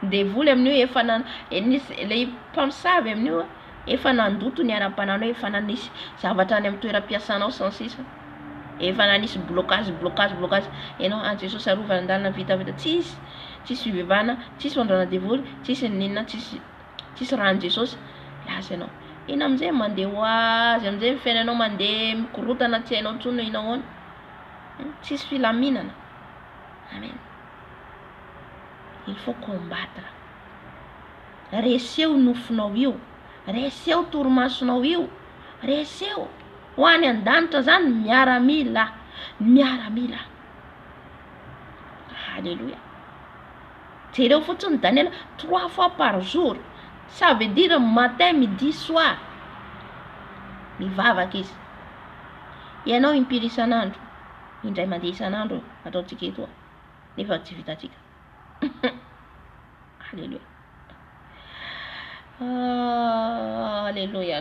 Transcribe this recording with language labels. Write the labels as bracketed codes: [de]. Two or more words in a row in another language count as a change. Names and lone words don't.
[mg] devoly amin'io efa nisy le mpamosavy amin'io efa nandoto ny ara-pananao efa nanisy zavatra any amin'ny toeram-piasanao sans sisa efa nanisy blocage ianao Jesosy arovana andalina vitavita tsisy fivavahana tsisy fandraona devoly tsisy ninona tsisy rano Jesosy lasa ianao ina amizay mandeha hoazy amizay fiainanao mandeha mikorotana tsy hainao tsony inahoana tsisy filaminana. [fr] Amen. Il faut combattre. [mg] Reseo nofonao io, reseo torimasonao io, reseo ho any an-danitra zany miaramila. Alléluia. Jereo fotsiny Daniel 3 [fr] fois par jour. Ça veut dire matin, midi, soir. [mg] Mivavaka izy. Ianao impiry isan'andro, indray mandeha isan'andro ataotsika eto nefa tsy vitatsika. Alléluia. Alléluia.